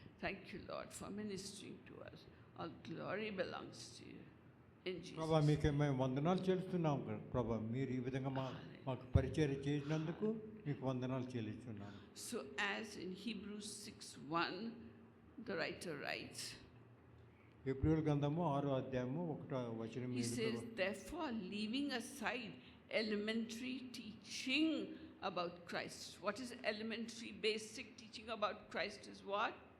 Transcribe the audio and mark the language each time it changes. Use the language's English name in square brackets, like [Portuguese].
[English] Thank you, Lord, for ministering to us. All glory belongs to you. [Telugu] ప్రభా మీకే మేము వందనాలు చెల్లిస్తున్నాం ప్రభా. మీరు ఈ విధంగా మాకు పరిచయం చేసినందుకు మీకు వందనాలు చెల్లిస్తున్నాను. [English] So as in Hebrews 6:1 the writer writes, [Telugu] హెబ్రీయుల గ్రంథము 6వ అధ్యాయము 1వ వచనం [English] he says, therefore leaving aside elementary teaching about Christ. What is elementary basic teaching about Christ is what?